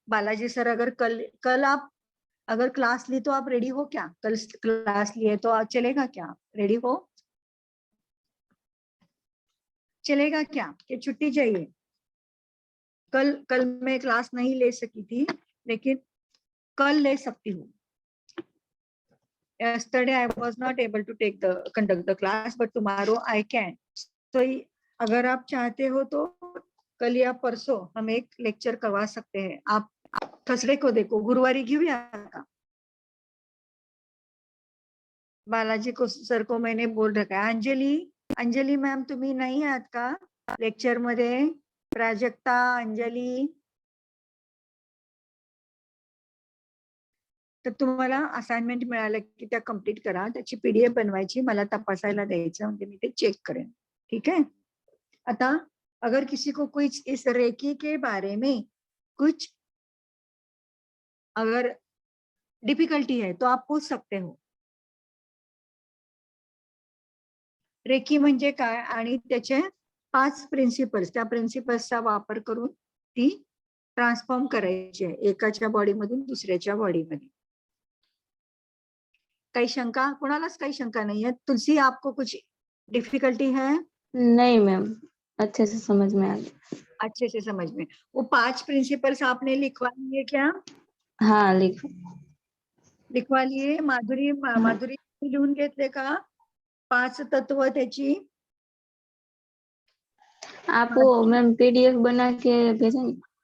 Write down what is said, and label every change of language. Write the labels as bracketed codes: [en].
[hi] Balaji sir, अगर कल कल आप अगर क्लास ली तो आप रेडी हो क्या? कल क्लास लिए तो आप चलेगा क्या? रेडी हो? चलेगा क्या कि छुट्टी चाहिए? कल मैं क्लास नहीं ले सकी थी, लेकिन कल ले सकती हूँ. [en] Yesterday I was not able to conduct the class, but tomorrow I can. [hi] तो अगर आप चाहते हो तो कल या परसों हम एक लेक्चर करवा सकते हैं. आप थर्सडे को देखो, [mr] गुरुवारी घेऊया का? [hi] बालाजी को सर को मैंने बोल रखा है. [mr] अंजली मॅम तुम्ही नाही आहात का लेक्चर मध्ये? प्राजक्ता, अंजली. तर तुम्हाला असाइनमेंट मिळालं की त्या कंप्लीट करा. त्याची पीडीएफ बनवायची, मला तपासायला द्यायचं, म्हणजे मी ते चेक करेन. [hi] ठीक है. आता अगर किसी को कुछ इस रेकी के बारे में कुछ अगर डिफिकल्टी है तो आप पूछ सकते हो. [mr] रेकी म्हणजे काय आणि त्याचे 5 प्रिन्सिपल्स, त्या प्रिन्सिपल्सचा वापर करून ती ट्रान्सफॉर्म करायची आहे एकाच्या बॉडीमधून दुसऱ्याच्या बॉडीमध्ये. काही शंका? कोणालाच काही शंका [hi] नहीं है? तुलसी, आपको कुछ डिफिकल्टी है? नहीं मैम, अच्छे से समझ में आ गया. अच्छे से समझ में. वो 5 प्रिंसिपल्स आपने लिखवा लिए क्या? हाँ लिखो. लिखवा लिए. [mr] माधुरी लिहून घेतले का 5 तत्व त्याची? [hi] आप वो मैम पीडीएफ बना के भेजेंगे.